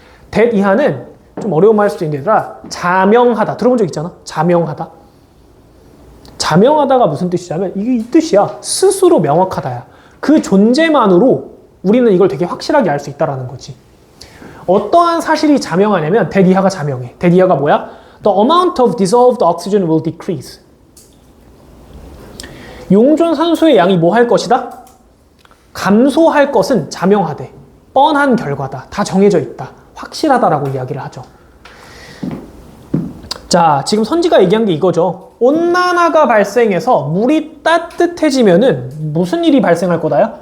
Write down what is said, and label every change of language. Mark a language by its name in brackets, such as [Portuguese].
[Korean] that 이하는 좀 어려운 말 할 수도 있는데 자명하다. 들어본 적 있잖아? 자명하다. 자명하다가 무슨 뜻이냐면 이게 이 뜻이야. 스스로 명확하다야. 그 존재만으로 우리는 이걸 되게 확실하게 알 수 있다라는 거지. 어떠한 사실이 자명하냐면 that 이하가 자명해. that 이하가 뭐야? [English] The amount of dissolved oxygen will decrease. [Korean] 용존 산소의 양이 뭐 할 것이다? 감소할 것은 자명하대. 뻔한 결과다. 다 정해져 있다. 확실하다라고 이야기를 하죠. 자, 지금 선지가 얘기한 게 이거죠. 온난화가 발생해서 물이 따뜻해지면은 무슨 일이 발생할 거다요?